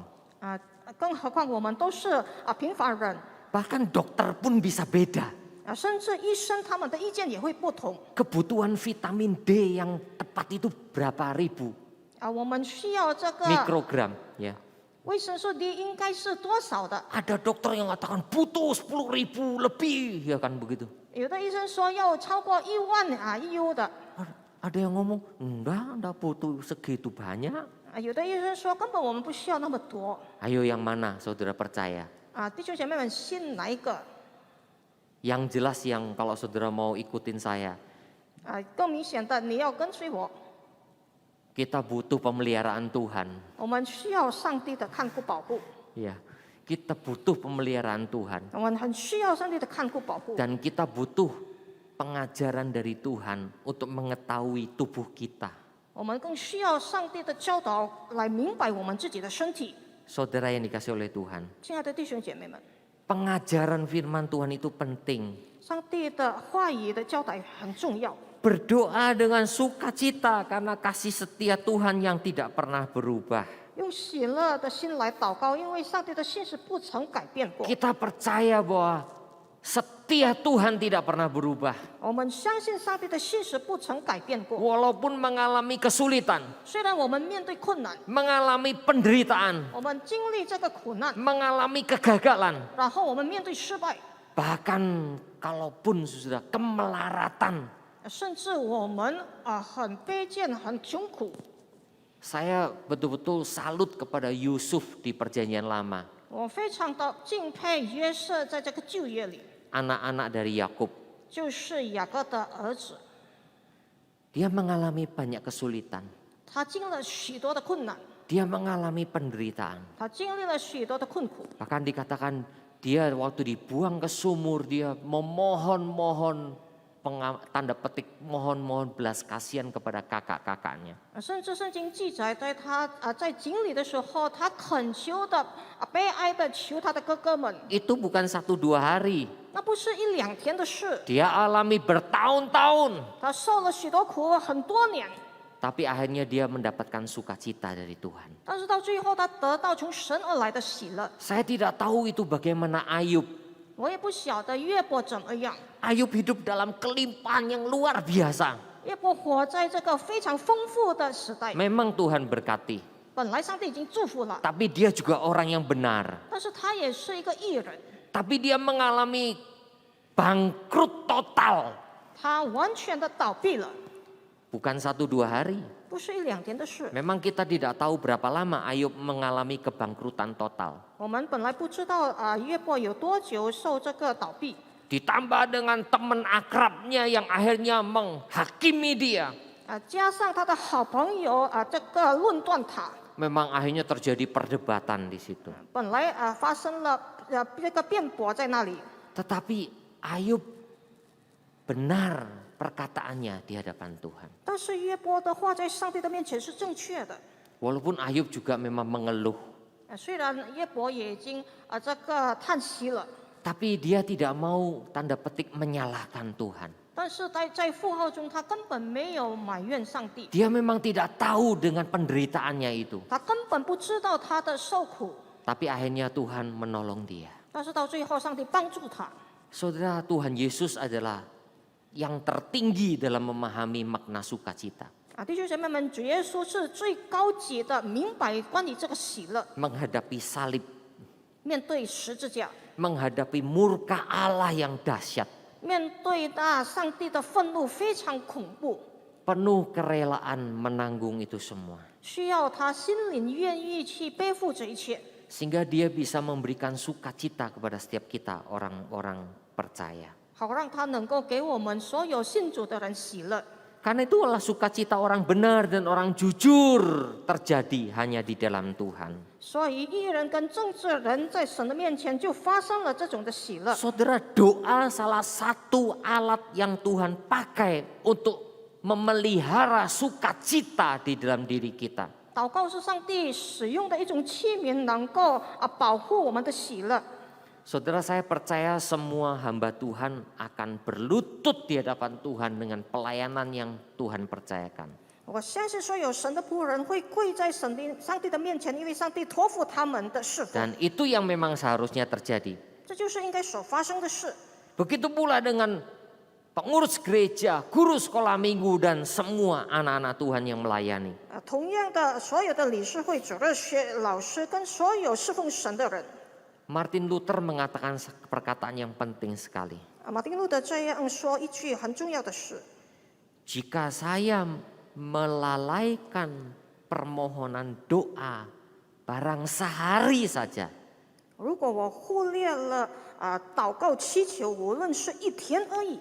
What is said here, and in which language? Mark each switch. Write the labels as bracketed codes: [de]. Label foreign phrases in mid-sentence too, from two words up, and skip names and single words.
[zh] 更何况我们都是平凡人， [id] Bahkan dokter pun bisa beda. [zh] 甚至医生他们的意见也会不同。 [id] Kebutuhan vitamin D yang tepat itu berapa ribu [zh] 我们需要这个 [id] mikrogram ya. [zh] 维生素 D 应该是多少的？ [id] Ada dokter yang mengatakan butuh 10.000 lebih ya kan begitu. [zh] 有的医生说要超过1万EU 的， [id] Ada yang ngomong enggak butuh segitu banyak. [zh] 有的医生说根本我们不需要那么多。 [id] Ayo yang mana saudara percaya? [zh] 弟兄姐妹们，信哪一个？ [id] Yang jelas yang kalau saudara mau ikutin saya, [zh] 更明显的，你要跟随我， [id] kita butuh pemeliharaan Tuhan. [zh] 我们需要上帝的看顾保护， [id] Ya, kita butuh pemeliharaan Tuhan. [zh] 我们很需要上帝的看顾保护， [id] Dan kita butuh pengajaran dari Tuhan untuk mengetahui tubuh kita. [zh] 我们更需要上帝的教导来明白我们自己的身体。 [id] Saudara yang dikasih oleh Tuhan, [zh] 亲爱的弟兄姐妹们， [id] pengajaran firman Tuhan itu penting. [zh] 上帝的话语的教导很重要。 [id] Berdoa dengan sukacita karena kasih setia Tuhan yang tidak pernah berubah. [zh] 用喜乐的心来祷告，因为上帝的心是不曾改变过。 [id] Kita percaya bahwa setia Tuhan tidak pernah berubah. [zh] 我们相信上帝的心是不曾改变过。 [id] Walaupun mengalami kesulitan, [zh] 虽然我们面对困难， [id] mengalami penderitaan, [zh] 我们经历这个苦难， [id] mengalami kegagalan, [zh] 然后我们面对失败， [id] bahkan kalaupun sudah kemelaratan, [zh] 甚至我们很卑贱、很穷苦。 [id] saya betul-betul salut kepada Yusuf di Perjanjian Lama, [zh] 我非常的敬佩约瑟在这个旧约里， [id] anak-anak dari Yakub. [zh] 就是雅各的儿子， [id] Dia mengalami banyak kesulitan, [zh] 他经历了许多的困难， [id] dia mengalami penderitaan. [zh] 他经历了许多的困苦。 [id] Bahkan dikatakan dia waktu dibuang ke sumur, dia memohon-mohon, tanda petik mohon-mohon belas kasihan kepada kakak-kakaknya. [zh] 甚至圣经记载，在他在井里的时候，他恳求的悲哀的求他的哥哥们， [id] Itu bukan 1-2 hari, [zh] 那不是一两天的事， [id] dia alami bertahun-tahun. [zh] 他受了许多苦很多年， [id] Tapi akhirnya dia mendapatkan sukacita dari Tuhan. [zh] 但是到最后他得到从神而来的喜乐。 [id] Saya tidak tahu itu bagaimana Ayub. [zh] 我也不晓得约伯怎么样， [id] Ayub hidup dalam kelimpahan yang luar biasa. [zh] 约伯活在这个非常丰富的时代， [id] Memang Tuhan berkati, [zh] 本来上帝已经祝福了， [id] tapi dia juga orang yang benar. [zh] 但是他也是一个艺人， [id] Tapi dia mengalami bangkrut total. [zh] 他完全的倒闭了， [id] Bukan 1-2 hari. [zh] 不是一两天的事。 [id] Memang kita tidak tahu berapa lama Ayub mengalami kebangkrutan total. [zh] 我们本来不知道约伯有多久受这个倒闭， [id] Ditambah dengan teman akrabnya yang akhirnya menghakimi dia. [zh] 加上他的好朋友这个论断他， [id] Memang akhirnya terjadi perdebatan di situ. [zh] 本来发生了这个辩驳在那里， [id] Tetapi Ayub benar perkataannya di hadapan Tuhan. [zh] 但是约伯的话在上帝的面前是正确的。 [id] Walaupun Ayub juga memang mengeluh, [zh] 虽然约伯也已经这个叹息了， [id] tapi dia tidak mau tanda petik menyalahkan Tuhan. [zh] 但是在负号中他根本没有埋怨上帝， [id] Dia memang tidak tahu dengan penderitaannya itu. [zh] 他根本不知道他的受苦， [id] Tapi akhirnya Tuhan menolong dia. [zh] 但是到最后上帝帮助他。 [id] Saudara, Tuhan Yesus adalah yang tertinggi dalam memahami makna sukacita. [zh] 弟兄姐妹们，主耶稣是最高级的明白关于这个喜乐， [id] Menghadapi salib, [zh] 面对十字架， [id] menghadapi murka Allah yang dahsyat, [zh] 面对上帝的愤怒非常恐怖， [id] penuh kerelaan menanggung itu semua. [zh] 需要他心灵愿意去背负这一切， [id] Sehingga dia bisa memberikan sukacita kepada setiap kita, orang-orang percaya. [zh] 好让他能够给我们所有信主的人喜乐。 [id] Karena itulah sukacita orang benar dan orang jujur terjadi hanya di dalam Tuhan. [zh] 所以义人跟正直人在神的面前就发生了这种的喜乐。 [id] Saudara, doa salah satu alat yang Tuhan pakai untuk memelihara sukacita di dalam diri kita. [zh] 祷告是上帝使用的一种器皿，能够保护我们的喜乐。 [id] Saudara, saya percaya semua hamba Tuhan akan berlutut di hadapan Tuhan dengan pelayanan yang Tuhan percayakan. [zh] 我相信所有神的仆人会跪在上帝的面前，因为上帝托付他们的侍奉， [id] Dan itu yang memang seharusnya terjadi. [zh] 这就是应该所发生的事。 [id] Begitu pula dengan pengurus gereja, guru sekolah minggu, dan semua anak-anak Tuhan yang melayani. [zh] 同样的，所有的理事会主任、老师跟所有侍奉神的人， [id] Martin Luther mengatakan perkataan yang penting sekali. [zh] 马丁路德这样说一句很重要的事： [id] Jika saya melalaikan permohonan doa barang sehari saja, [zh] 如果我忽略了祷告祈求，无论是一天而已，